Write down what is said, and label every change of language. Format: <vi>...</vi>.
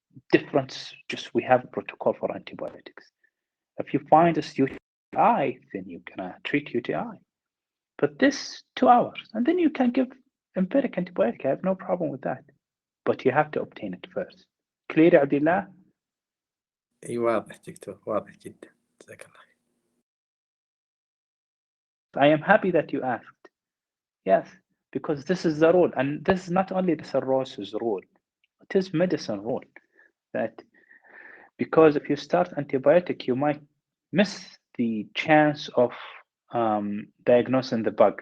<en>Difference, just we have a protocol for antibiotics. If you find this UTI, then you can treat UTI. But this 2 hours, and then you can give empiric antibiotic. I have no problem with that. But you have to obtain it first. Clear, Abdullah?</en> <ar>اي واضح دكتور واضح جدا جزاك الله خير.</ar> <en>I am happy that you asked. Yes, because this is the rule, and this is not only the cirrhosis rule, it is medicine rule that because if you start antibiotic, you might miss the chance of diagnosing the bug.</en>